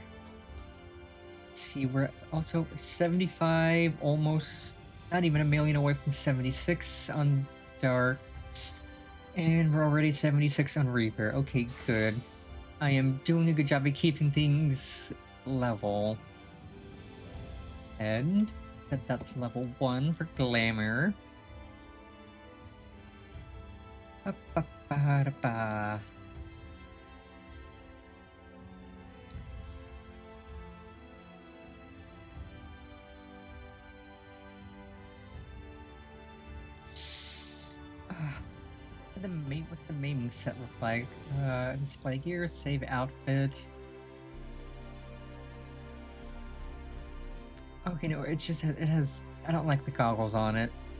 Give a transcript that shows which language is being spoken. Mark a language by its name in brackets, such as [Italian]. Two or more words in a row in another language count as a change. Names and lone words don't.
[English] Let's see, we're also 75, almost not even a million away from 76 on Dark. And we're already 76 on Reaper. Okay, good. I am doing a good job of keeping things level. And set that to level 1 for Glamour. Ba-ba-ba-da-ba. What's the maiming set look like? Display gear, save outfit. Okay, no, it has, I don't like the goggles on it.